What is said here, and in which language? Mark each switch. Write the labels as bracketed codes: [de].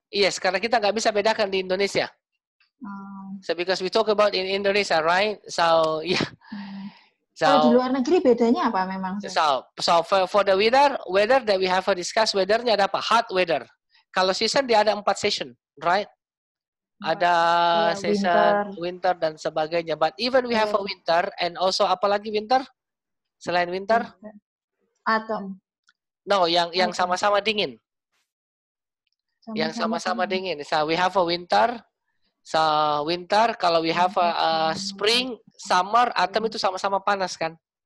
[id] Yes, karena kita nggak bisa bedakan di Indonesia. [en] So because we talk about in Indonesia, right? So yeah. [id] Kalau di luar negeri bedanya apa memang? [en] So for the weather that we have to discuss, [id] weathernya ada apa? [en] Hot weather. [id] Kalau season dia ada 4 season, right? Ada season winter dan sebagainya. [en] But even we have a winter and also apalagi winter? [id] Selain winter? [en] Autumn. [id] No, yang sama-sama dingin. Yang sama-sama dingin. [en] So we have a winter. So winter, kalau we have a spring, summer, autumn [id] itu sama-sama panas kan?